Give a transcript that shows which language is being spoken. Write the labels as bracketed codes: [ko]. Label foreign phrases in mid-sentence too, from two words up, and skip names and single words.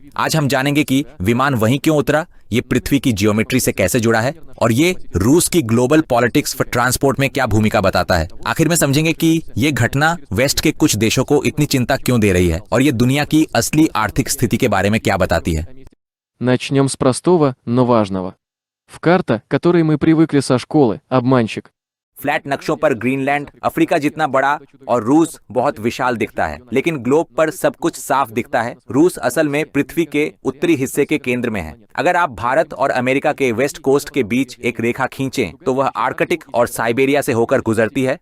[hi] आज हम जानेंगे कि विमान वहीं क्यों उतरा, ये पृथ्वी की जियोमेट्री से कैसे जुड़ा है और ये रूस की [en] global politics for transport [hi] में क्या भूमिका बताता है। आखिर में समझेंगे कि ये घटना वेस्ट के कुछ देशों को इतनी चिंता क्यों दे रही है और ये दुनिया की असली आर्थिक स्थिति के बारे में क्या बताती है। [ru] Начнем с простого, но важного. В карта, к которой мы привыкли со школы, обманщик. [hi] फ्लैट नक्शों पर ग्रीनलैंड अफ्रीका जितना बड़ा और रूस बहुत विशाल दिखता है, लेकिन ग्लोब पर सब कुछ साफ दिखता है। रूस असल में पृथ्वी के उत्तरी हिस्से के केंद्र में है। अगर आप भारत और अमेरिका के वेस्ट कोस्ट के बीच एक रेखा खींचें तो वह आर्कटिक और साइबेरिया से होकर गुजरती है।